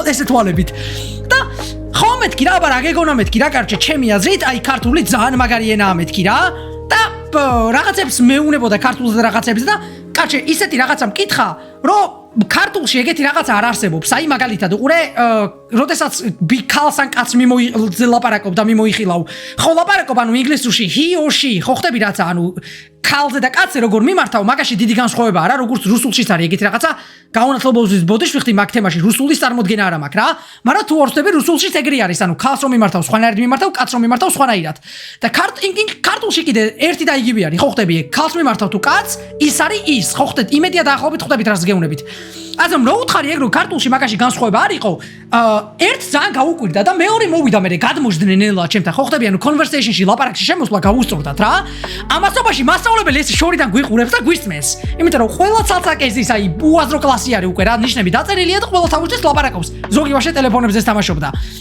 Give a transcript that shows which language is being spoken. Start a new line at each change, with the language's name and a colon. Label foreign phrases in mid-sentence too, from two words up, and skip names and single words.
Georgian: ესე თვალებით და ხო მეთქი რა აბა რა გეგონა მეთქი რა კაროჩე ჩემი აზრით აი ქართული ძალიან მაგარი ენაა მეთქი რა და რაღაცებს მეუნებოდა ქართულზე და რაღაცებს და კაცი ისეთი რაღაცა მკითხა რომ ქართულში ეგეთი რაღაცა არ არსებობს აი მაგალითად უყურე როდესაც ქალს ან კაცს ლაპარაკობ და მიმოიხილავ ხო ლაპარაკობ ანუ ინგლისურში
English: he or she
Georgian: ხო ხდები რაცა ანუ ქალზე და კაცზე როგორ მიმართავ მაგაში დიდი განსხვავება არა როგორც რუსულშიც არის ეგეთი რაღაცა გაუნათლებლობის ბოდიში ვიხდი მაგ თემაში რუსულის წარმოდგენა არა მაქვს რა მაგრამ თუ არ ვხდები რუსულშიც ეგრე არის ანუ ქალს რომ მიმართავ სხვანაირად მიმართავ კაცს რომ მიმართავ სხვანაირად და ქართულში კიდე ერთი და იგივე არის ხო ხდები ქალს მიმართავ თუ კაცს ის არის ის ხო ხდეთ იმედია დაახლოებით ხვდებით რას გეუბნებით ასე რომ უთხარი ეგ რომ ქართულში მაგაში განსხვავება არ იყო ერთ ძალიან გაუკვირდა და მეორე მოვიდა მე გადმოждდნენ ელა ჩემთან ხო ხდები ანუ conversation-ში ლაპარაკში შემოსვლა გაუსწორდათ რა ამასობაში მასწავლებელი ეს შორიდან გვიყურებს და გვისმენს იმიტომ რომ ყველა ცალცაკეზის აი უაზრო კლასი არის უკვე რა ნიშნები დაწერილია და ყველა თავისთვის ლაპარაკობს ზოგი ვაშე ტელეფონებზე თამაშობდა